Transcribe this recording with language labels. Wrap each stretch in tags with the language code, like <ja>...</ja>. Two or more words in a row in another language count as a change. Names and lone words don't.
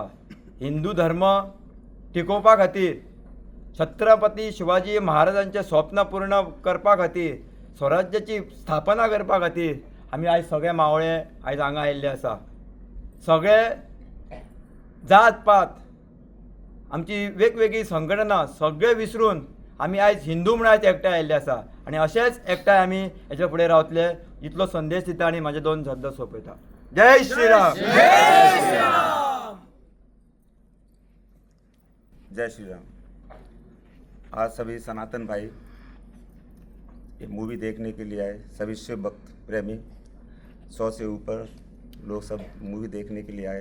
<kok>हिंदू धर्म टिकोवपा खातीर छत्रपती शिवाजी महाराजांचें स्वप्न पूर्ण करपा खातीर स्वराज्याची स्थापना करपा खातीर आमी आयज सगळे मावळे आयज हांगा आयिल्ले आसा. सगळे जात पात आमची वेगवेगळी संघटना सगळे विसरून आमी आयज हिंदू म्हणून आयज एकठांय आयिल्ले आसा. आनी अशेंच एकठांय आमी हेच्या फुडें रावतले इतलो संदेश दिता आनी म्हाजे 2 शब्द सोंपयता. जय श्रीराम. जय श्री राम.</kok> <hi>आज सभी सनातन भाई ये मूवी देखने के लिए आए. सभी शिव भक्त प्रेमी 100 से ऊपर लोग सब मूवी देखने के लिए आए.</hi>